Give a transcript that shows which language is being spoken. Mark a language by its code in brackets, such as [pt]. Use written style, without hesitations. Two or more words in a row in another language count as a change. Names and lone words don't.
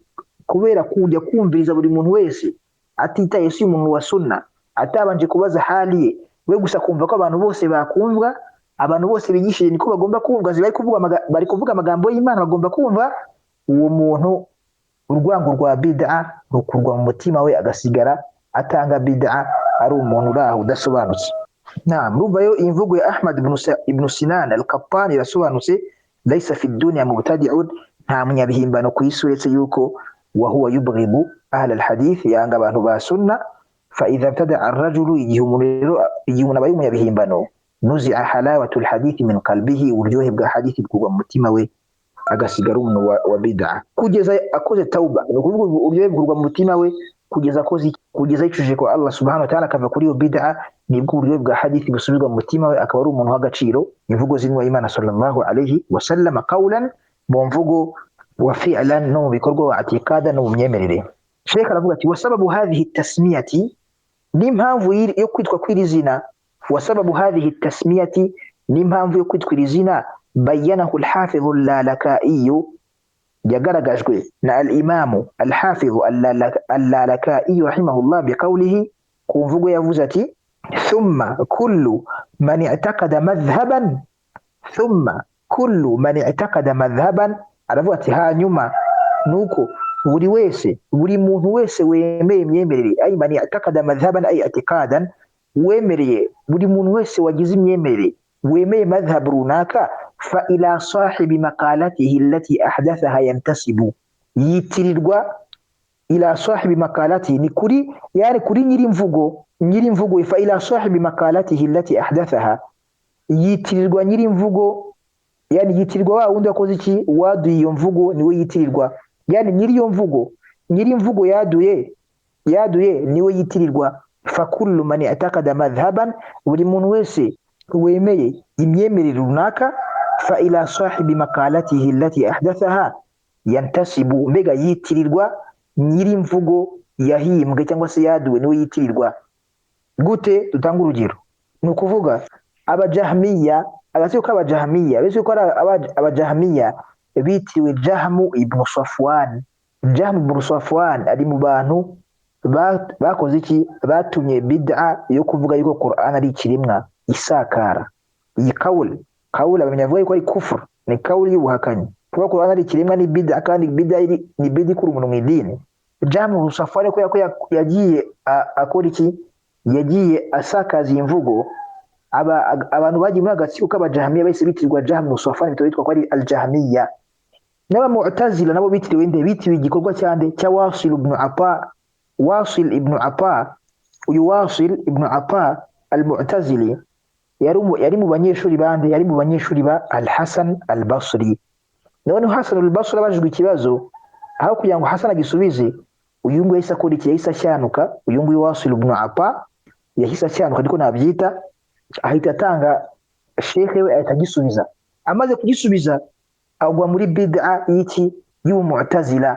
[rw] Kubera kujya kumviriza buri muntu wese, atitaye si umuntu wa sunna, atabanje kubaza hali ye, we gusa kumva ko abantu bose bakumva, abantu bose bigishije niko bagomba kumva, bari kuvuga amagambo y'Imana bagomba kumva. Uwo muntu urwango rwa bid'a rukurwa mu mutima we, agasigara atanga bid'a, ari umuntu uraho udasobanutse. Murumva yo imvugo ya Ahmad ibn Sinan al-Qattan irasobanutse, [ar] ليس في الدنيا مبتدع, [rw] nta munyabihimbano ku isi uretse yuko [ar] وهو يبغض أهل الحديث, [rw] yanga abantu ba sunna. [ar] فإذا ابتدع الرجل, [rw] igihe umuntu abaye umunyabihimbano, [ar] نزعت حلاوة الحديث من قلبه, [rw] uburyohe bwa hadithi bukurwa mu mutima we, agasigara umuntu wa bid'a kugeza akoze tauba. Ni ukuvuga uburyohe bukurwa mu mutima we kugeza yicujije kwa Allah [ar] سبحانه وتعالى, [rw] akava kuri iyo bid'a, nibwo uburyohe bwa hadithi busubizwa mu mutima we, akaba ari umuntu w'agaciro. Imvugo z'intumwa y'Imana [ar] صلى الله عليه وسلم قولا, [rw] mu mvugo, [ar] وفعلا, [rw] no mu bikorwa, [ar] واعتقادا, [rw] no mu myemerere. Sheikh aravuga ati [ar] وسبب هذه التسمية, [rw] n'impamvu yo kwitwa kw'iri zina, [ar] وسبب هذه التسمية, [rw] n'impamvu yo kwitwa iri zina, [ar] بينه الحافظ اللالكائي, [rw] yagaragajwe na al-Imam al-Hafiz al-Lalaka'i [ar] رحمه الله بقوله, [rw] ku mvugo yavuze ati [ar] ثم كل من اعتقد مذهبا, ثم كل من اعتقد مذهبا, [rw] aravuga ati hanyuma nuko buri muntu wese wemeye imyemerere, [ar] أي من اعتقد مذهبا أي اعتقادا, [rw] wemereye buri muntu wese wagize imyemerere, wemeye madhhab runaka, [ar] فإلى صاحب مقالته التي أحدثها ينتسب, yitirirwa إلى صاحب مقالته, [rw] ni kuri yani kuri nyirimvugo, [ar] فإلى صاحب مقالته التي أحدثها, [rw] yitirirwa nyirimvugo yani yitirirwa wa wundi wakoze iki waduye iyo mvugo niwe yitirirwa, yani nyiri iyo mvugo, nyiri imvugo yaduye niwe yitirirwa. [ar] فكل من اعتقد مذهبا, [rw] buri muntu wese wemeye imyemerere runaka, [ar] فإلى صاحب مقالته التي أحدثها ينتسب, [rw] mbega yitirirwa nyiri imvugo yahimbwe cyangwa se yaduwe niwe yitirirwa. Gute? Dutanga urugero, ni ukuvuga abajahmiya, agatsiko k'abajahmiya, bese ko ari abajahmiya bitiriwe Jahmu ibn Safwan. Jahmu ibn Safwan ari mu bantu bakoze iki, batumye bid'a yo kuvuga yuko Qur'an ari ikiremwa isakara. Iyi kauli abamenya avuga yuko ari kufur, ni kauli y'ubuhakanyi, kuba Qur'an ari ikiremwa ni bid'a, kandi bid'a ni bid'a ikura umuntu mu idini. Jahmu ibn Safwan ko yagiye akora iki, yagiye asakaza imvugo, abantu bagiye muri agatsiko k'abajahmiya bahise bitirirwa Jahmu ibn Safwan, bitwa ko ari al-Jahmiya. N'abamu'tazila nabo bitiriwe nde, bitiriwe igikorwa cyande cya Wasil ibn Ata. Wasil ibn Ata, uyu Wasil ibn Ata al-Mu'tazili yari mu banyeshuri bande, yari mu banyeshuri ba Al-Hasan al-Basri. Noneho Hasan al-Basri abajijwe ikibazo, aho kugira ngo Hasan agisubize, uyu nguyu yahise akora iki, yahise ashyanuka. Uyu nguyu Wasil ibn Ata yahise ashyanuka, niko nabyita, ahita atanga shekhe we ahita agisubiza. Amaze kugisubiza agwa muri bid'a y'iki, y'Umu'tazila.